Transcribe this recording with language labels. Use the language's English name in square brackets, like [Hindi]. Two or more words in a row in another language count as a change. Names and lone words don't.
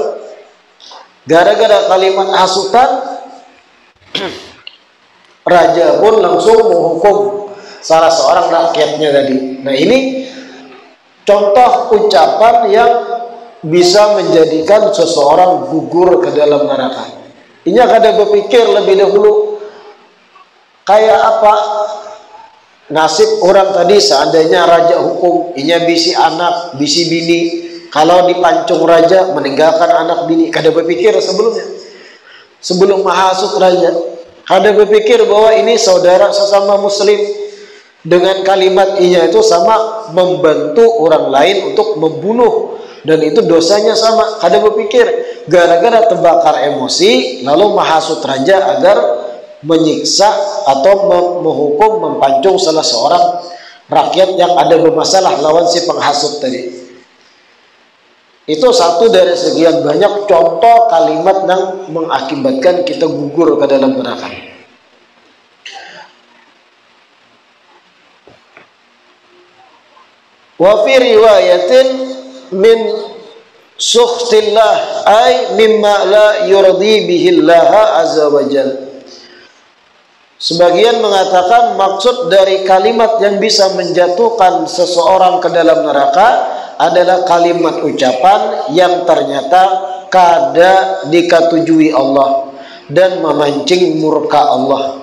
[Indonesian] Gara-gara kalimat hasutan raja pun langsung menghukum salah seorang rakyatnya tadi. Nah, ini contoh ucapan yang bisa menjadikan seseorang gugur ke dalam neraka. [Banjar] Inya kada berpikir lebih dahulu kayak apa nasib orang tadi seandainya raja hukum, inya bisi anak, bisi bini, kalau dipancung raja meninggalkan anak bini, kada berpikir sebelumnya. [Indonesian] Sebelum menghasut raja, kada berpikir bahwa ini saudara sesama muslim. Dengan kalimat inya itu sama membantu orang lain untuk membunuh, dan itu dosanya sama. Kada berpikir gara-gara terbakar emosi lalu menghasut raja agar menyiksa atau menghukum, mempancung salah seorang rakyat yang ada bermasalah lawan si penghasut tadi. Itu satu dari sekian banyak contoh kalimat yang mengakibatkan kita gugur ke dalam neraka. [Arabic] وفي رواية من سخط الله أي مما لا يرضي به الله عز وجل. [Indonesian] Sebagian mengatakan maksud dari kalimat yang bisa menjatuhkan seseorang ke dalam neraka adalah kalimat ucapan yang ternyata kada diketujui Allah dan memancing murka Allah.